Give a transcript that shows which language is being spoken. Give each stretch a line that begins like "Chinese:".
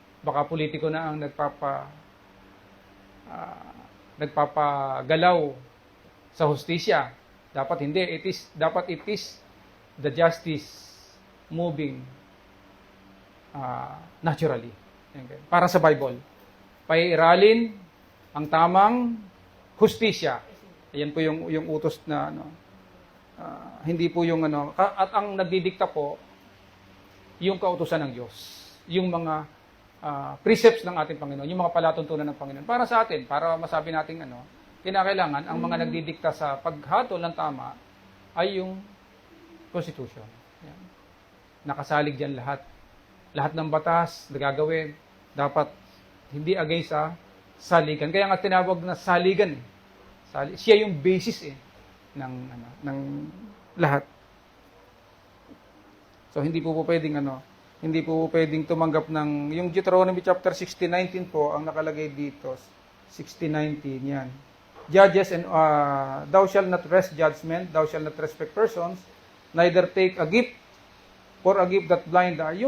Filipino: Baka politiko na ang nagpapagalaw sa hustisya. Dapat hindi. Dapat
English: it is the justice moving naturally.
Filipino: Para sa Bible. Paiiralin ang tamang hustisya. Ayan po yung utos na hindi po yung at ang nagdidikta po yung kautusan ng Diyos, yung mga precepts ng ating Panginoon, yung mga palatuntunan ng Panginoon para sa atin, para masabi nating kinakailangan ang mga nagdidikta sa paghatol ng tama ay yung Constitution. Yan. Nakasalig diyan lahat ng batas na gagawin dapat hindi against sa saligan, kaya nga tinawag na saligan siya yung basis ng lahat. So hindi po pwedeng tumanggap ng yung Deuteronomy chapter 16:19 po ang nakalagay dito. 16:19 yan.
English: Judges and thou shalt not wrest judgment, thou shalt not respect persons, neither take a gift for a gift that blind eye.